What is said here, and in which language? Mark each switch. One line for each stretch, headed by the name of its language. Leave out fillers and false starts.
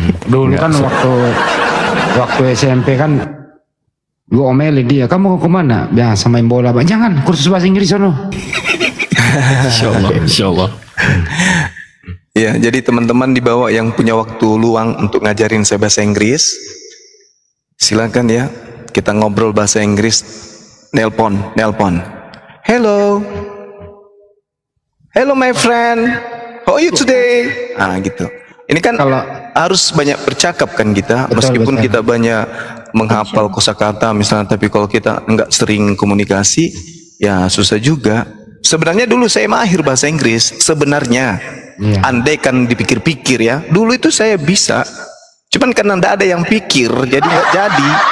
Indonesian: Dulu kan waktu SMP kan gue omelin dia, kamu mau kemana? Biasa main bola, Bang. Jangan, kursus bahasa Inggris sono. Insya Allah. Insya Allah. Ya, jadi teman-teman di bawah yang punya waktu luang untuk ngajarin saya bahasa Inggris, silakan ya, kita ngobrol bahasa Inggris. Nelpon.
English: Hello my friend, how are you today?
Indonesian: Gitu. Ini kan kalau harus banyak bercakap kan kita, meskipun kita banyak menghafal kosakata misalnya, tapi kalau kita nggak sering komunikasi, ya susah juga. Sebenarnya dulu saya mahir bahasa Inggris, sebenarnya. Andai kan dipikir-pikir ya, dulu itu saya bisa, cuman karena nggak ada yang pikir, jadi nggak jadi.